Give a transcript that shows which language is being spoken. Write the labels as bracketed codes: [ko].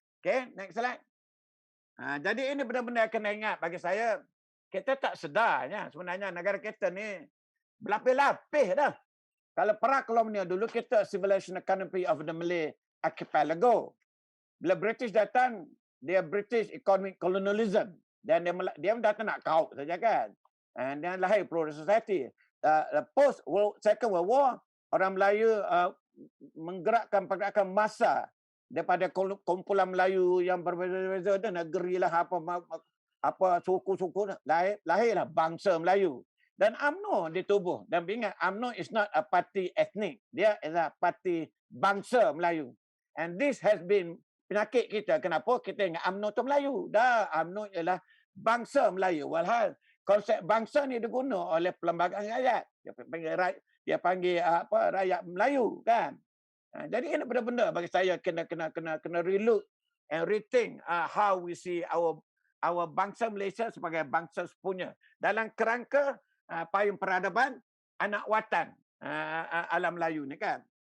[en] Okay, next slide. [ms] Jadi ini benar-benar kena ingat bagi saya, kita tak sedarnya sebenarnya negara kita ni berlapis-lapis dah. Kalau perang kolonial dulu, kita [en] civilization economy of the Malay archipelago. [ms] Bila British datang, dia British [en] economic colonialism. [ms] Dan dia datang nak kau saja kan. Dan lahir Pro Society. [en] Post Second World War, [ms] orang Melayu menggerakkan pergerakan massa daripada kumpulan Melayu yang berbeza-beza dan negeri lah apa suku-suku lahirlah bangsa Melayu. Dan UMNO ditubuh. Dan ingat, UMNO [en] is not a party ethnic. [ms] Dia adalah parti bangsa Melayu. [en] And this has been [ms] penyakit kita. Kenapa? Kita ingat UMNO tu Melayu. Dah, UMNO ialah bangsa Melayu. Walhal konsep bangsa ni diguna oleh perlembagaan rakyat. Dia panggil rakyat Melayu kan. Jadi ini benar-benar bagi saya kena [en] relook and rethink how we see our [ms] bangsa Malaysia sebagai bangsa sepunya dalam kerangka payung peradaban anak watan alam Melayu ni kan.